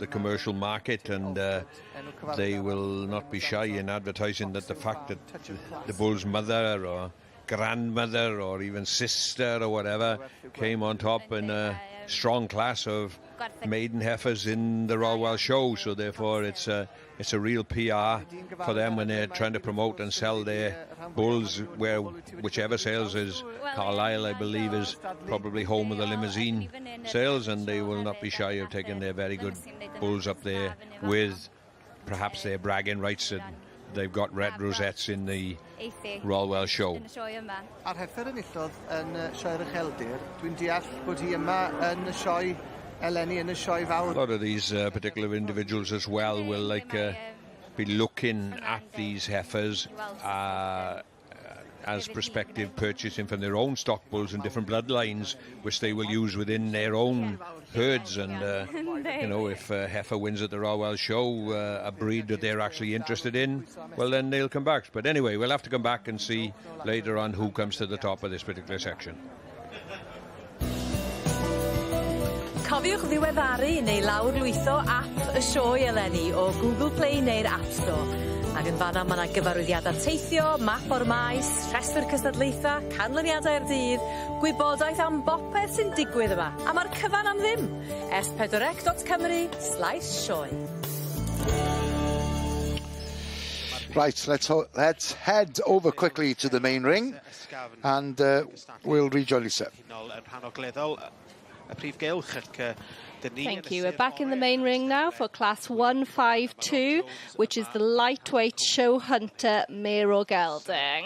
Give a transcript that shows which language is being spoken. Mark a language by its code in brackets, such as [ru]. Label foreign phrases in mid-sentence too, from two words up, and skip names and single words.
[en] commercial market, and they will not be shy in advertising that the fact that the bull's mother or grandmother or even sister or whatever came on top in a strong class of maiden heifers in the Royal Welsh Show, so therefore it's a real PR for them when they're trying to promote and sell their bulls, where whichever sales is. Carlisle, I believe, is probably home of the limousine sales, and they will not be shy of taking their very good bulls up there with perhaps their bragging rights that they've got red rosettes in the Royal Welsh Show. [cy] A'r heifer enillodd yn sioe'r Ucheldir, dwi'n deall bod hi yma yn y sioe eleni yn y sioe fawr. [en] A lot of these particular individuals as well will be looking at these heifers as prospective purchasing from their own stock bulls and different bloodlines, which they will use within their own herds. And if a heifer wins at the Royal Welsh Show, a breed that they're actually interested in, well, then they'll come back. But anyway, we'll have to come back and see later on who comes to the top of this particular section. [cy] Cofiwch ddiweddaru neu lawrlwytho app y sioe eleni o Google Play neu'r App Store. Ac yn fanna mae yna gyfarwyddiadau teithio, map o'r maes, rhestr cystadlaetha, canlyniadau'r dydd, gwybodaeth am bopeth sy'n digwydd yma. A mae'r cyfan am ddim. s4c.cymru/sioe. [en] Right, let's head over quickly to the main ring, and we'll rejoin Lisa. Thank you. We're back in the main ring now for class 152, which is the lightweight show hunter mare gelding.